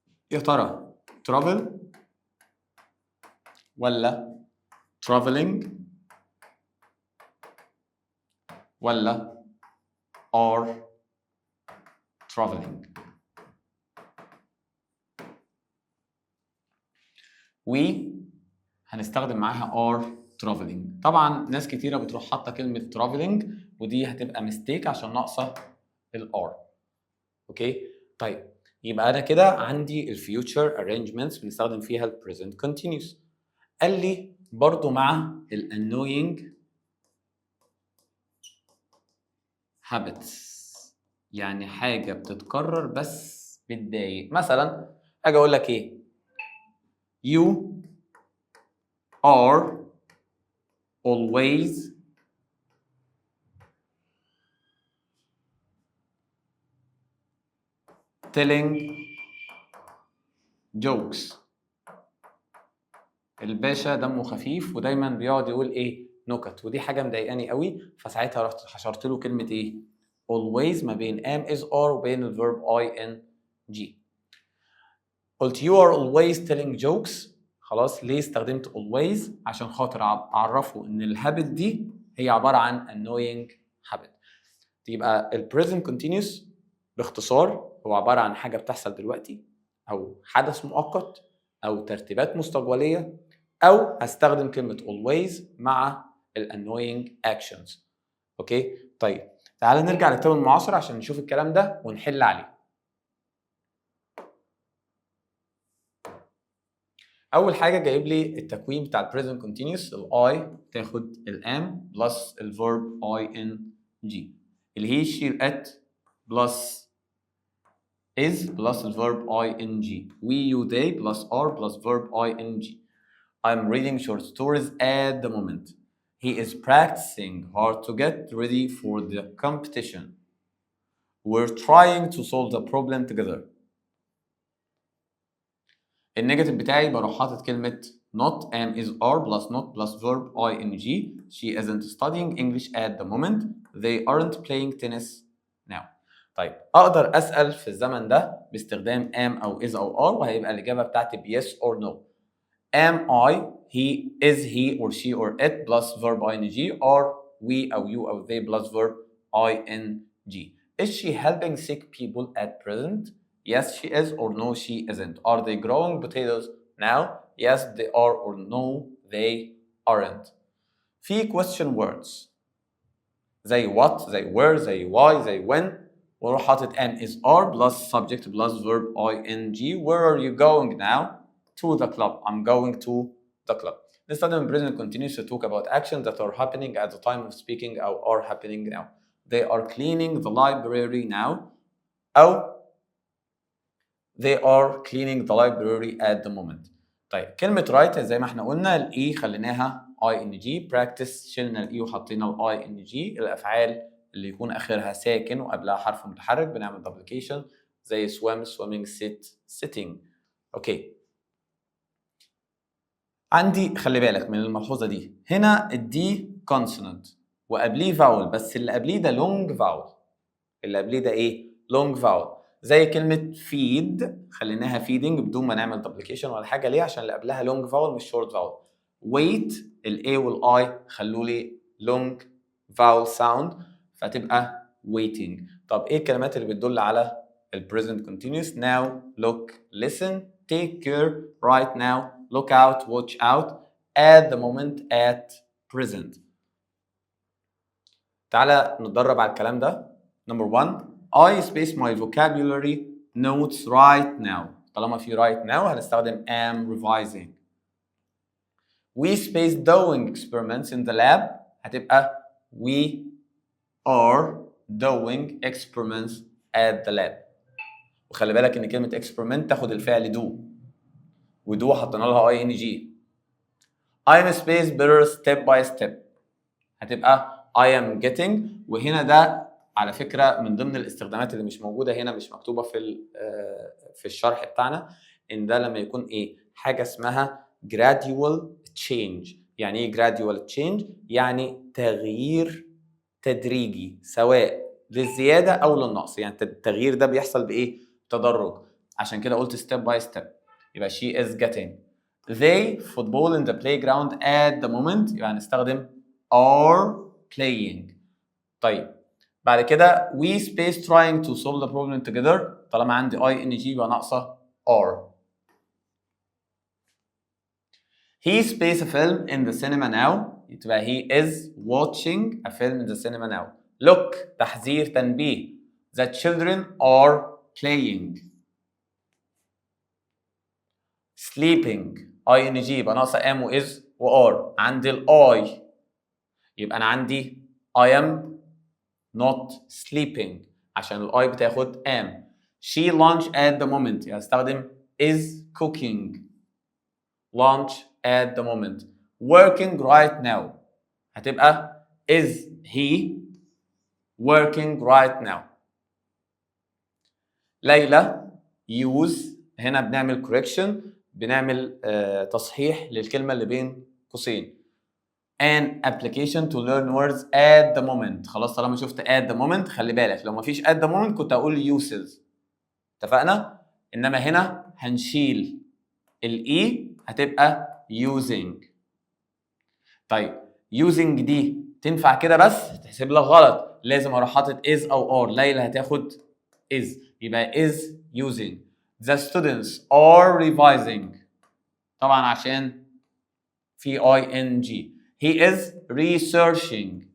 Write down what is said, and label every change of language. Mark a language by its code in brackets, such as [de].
[ar] يا ترى travel ولا traveling ولا are traveling؟ we هنستخدم معاها are traveling. طبعا ناس كتيره بتروح حاطه كلمه traveling ودي هتبقى ميستيك عشان ناقصه الار. اوكي طيب يبقى انا كده عندي الفيوتشر arrangements بنستخدم فيها البريزنت continuous. قال لي برضو مع الانوينج habits يعني حاجه بتتكرر بس بتضايق. مثلا اجي اقول لك ايه [en] you are always telling jokes. [ar] الباشا دمه خفيف ودايما بيقعد يقول ايه نكت ودي حاجه مضايقاني قوي. فساعتها رحت حشرت له كلمه ايه always ما بين am is are وبين الفيرب ing. [en] قلت you are always telling jokes. [ar] خلاص ليه استخدمت always؟ عشان خاطر اعرفه ان الهابت دي هي عباره عن annoying habit. يبقى ال present continuous باختصار هو عباره عن حاجه بتحصل دلوقتي او حدث مؤقت او ترتيبات مستقبليه او هستخدم كلمه always مع ال annoying actions. اوكي طيب تعالى نرجع للكتاب المعاصر عشان نشوف الكلام ده ونحل عليه. اول حاجه جايب لي التكوين بتاع ال present continuous. ال I تاخد ال am plus الverb ing اللي هي she at plus is plus الverb ing we you they plus are plus verb ing. [en] I'm reading short stories at the moment. He is practicing hard to get ready for the competition. We're trying to solve the problem together. [ar] النيجاتيف بتاعي بروح حاطط كلمة not am is are plus not plus verb ing. [en] She isn't studying English at the moment. They aren't playing tennis now. [ar] طيب اقدر اسال في الزمن ده باستخدام am او is او are وهيبقى الاجابه بتاعتي ب yes or no. [en] am I he is he or she or it plus verb ing or we او you او they plus verb ing. Is she helping sick people at present? Yes she is or no she isn't. Are they growing potatoes now? Yes they are or no they aren't. في question words زي what زي where زي why زي when واروح حاطط am is are plus subject plus verb ing. Where are you going now? To the club. I'm going to the club. نستخدم present continuous to talk about actions that are happening at the time of speaking أو are happening now. They are cleaning the library now أو they are cleaning the library at the moment. [ar] طيب كلمة write زي ما احنا قلنا الاي خليناها ing. practice شلنا الاي وحطينا ing. الافعال اللي يكون اخرها ساكن وقبلها حرف متحرك بنعمل duplication زي swim swimming sit sitting. اوكي عندي خلي بالك من الملحوظة دي هنا الدي consonant وقبليه vowel بس اللي قبليه ده long vowel. اللي قبليه ده ايه long vowel زي كلمة feed خليناها feeding بدون ما نعمل duplication ولا حاجة. ليه؟ عشان اللي قبلها long vowel مش short vowel. wait ال A وال I خلوا لي long vowel sound فتبقى waiting. [en] طب ايه الكلمات اللي بتدل على ال present continuous؟ now look listen take care right now look out watch out at the moment at present. تعالى نتدرب على الكلام ده. number 1 I space my vocabulary notes right now. طالما في right now هنستخدم am revising. We space doing experiments in the lab هتبقى we are doing experiments at the lab. [ar] وخلي بالك ان كلمه experiment تاخد الفعل do، ودو حطينا لها ing. [en] I'm space better step by step هتبقى I am getting. [ar] وهنا ده على فكره من ضمن الاستخدامات اللي مش موجوده هنا، مش مكتوبه في الشرح بتاعنا، ان ده لما يكون ايه حاجه اسمها gradual change. يعني ايه gradual change؟ يعني تغيير تدريجي سواء للزياده او للنقص. يعني التغيير ده بيحصل بايه؟ تدرج. عشان كده قلت step by step. [en] يبقى she is getting. They football in the playground at the moment يبقى هنستخدم are playing. طيب بعد كده we space trying to solve the problem together. [ar] طالما عندي ing يبقى ناقصه are. [en] He space a film in the cinema now يبقى he is watching a film in the cinema now. [ar] Look تحذير تنبيه. [en] The children are playing. [ar] Sleeping ing يبقى ناقصه am و is و are. عندي ال I يبقى انا عندي [en] I am not sleeping [ar] عشان ال I بتاخد am. [en] She lunch at the moment يعني استخدم is cooking. Lunch at the moment. Working right now هتبقى is he working right now. [ar] ليلى use هنا بنعمل correction، بنعمل تصحيح للكلمة اللي بين قوسين. [en] An application to learn words at the moment. [ar] خلاص طالما شفت at the moment خلي بالك لو مفيش at the moment كنت هقول uses. اتفقنا؟ انما هنا هنشيل الاي هتبقى using. طيب using دي تنفع كده بس تحسب لك غلط، لازم اروح حاطط is او are. ليلى هتاخد is يبقى is using. [en] The students are revising طبعا عشان في ing. He is researching.